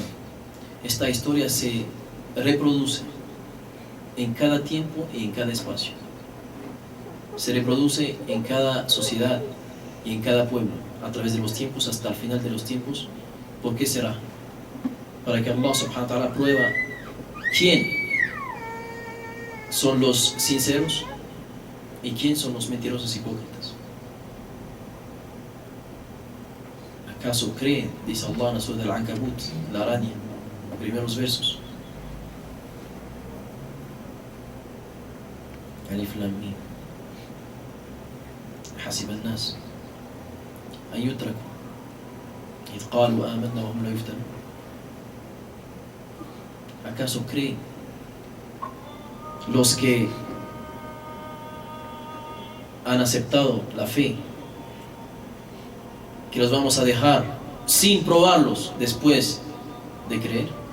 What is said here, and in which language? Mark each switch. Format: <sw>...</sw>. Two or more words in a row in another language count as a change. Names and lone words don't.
<es>Esta historia se reproduce en cada tiempo y en cada espacio. Se reproduce en cada sociedad y en cada pueblo, a través de los tiempos hasta el final de los tiempos. ¿Por qué será? Para que</es> <ar>الله سبحانه وتعالى</ar> <es>prueba quién son los sinceros y quién son los mentirosos hipócritas. ¿Acaso creen, dice Allah en la sura del Ankabut, la araña, los primeros versos?</es> <ar>ألف لام ميم. حسب الناس أن يتركوا إذ قالوا آمنا وهم لا يفتنون.</ar> <es>¿Acaso creen los que han aceptado la fe que los vamos a dejar sin probarlos después de creer?</es>